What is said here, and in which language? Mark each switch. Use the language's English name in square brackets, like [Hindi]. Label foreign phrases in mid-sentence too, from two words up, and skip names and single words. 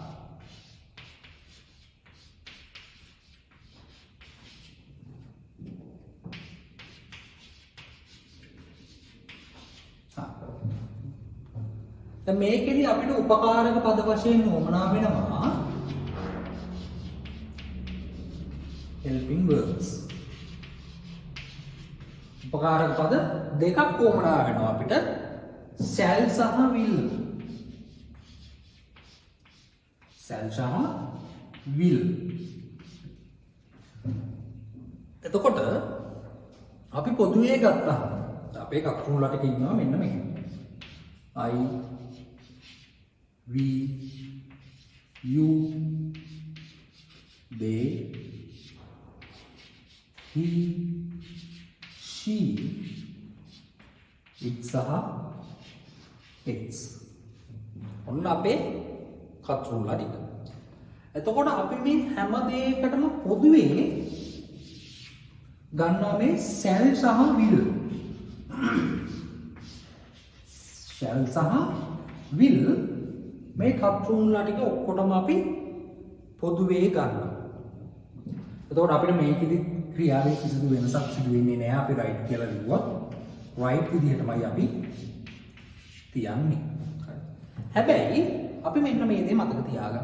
[Sinhala] දැන් මේකෙදි අපිට උපකාරක පද වශයෙන් උවමනා වෙනවා [English] helping verbs. [Sinhala] උපකාරක පද දෙකක් උවමනා වෙනවා අපිට shall සහ will. shall සහ will. එතකොට අපි පොදුවේ ගත්තා. අපේ කකුල් වලට ඉන්නවා මෙන්න මේක. [English] I, we, you, they, he, she, it සහ its. [Sinhala] ඔන්න අපේ කතුරුල්ල ටික. එතකොට අපි මේ හැම දෙයකටම පොදුවේ ගන්නවා මේ shall සහ will. shall සහ will මේ කතුරුල්ල ටික ඔක්කොටම අපි පොදුවේ ගන්නවා. එතකොට අපිට මේකෙදි ක්‍රියාවේ කිසිදු වෙනසක් සිදු වෙන්නේ නැහැ. අපි right කියලා ලිව්වොත් right විදිහටමයි අපි තියන්නේ. හැබැයි අපි මෙන්න මේ දේ මතක තියාගන්න.